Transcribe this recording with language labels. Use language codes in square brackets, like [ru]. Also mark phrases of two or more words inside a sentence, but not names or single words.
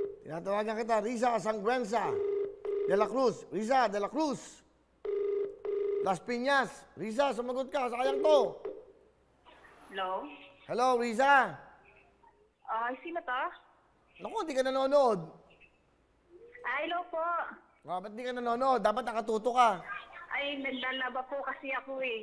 [tl] Tinatawagan kita, Risa Sangrenza de la Cruz. Risa de la Cruz. Las Piñas. Risa, sumagot ka. Sayang to. Hello? Hello, Risa. Sino to? Naku, hindi ka nanonood. Hello po. Ba't di ka nanonood? Dapat nakatuto ka. Ay, naglalaba po kasi ako eh.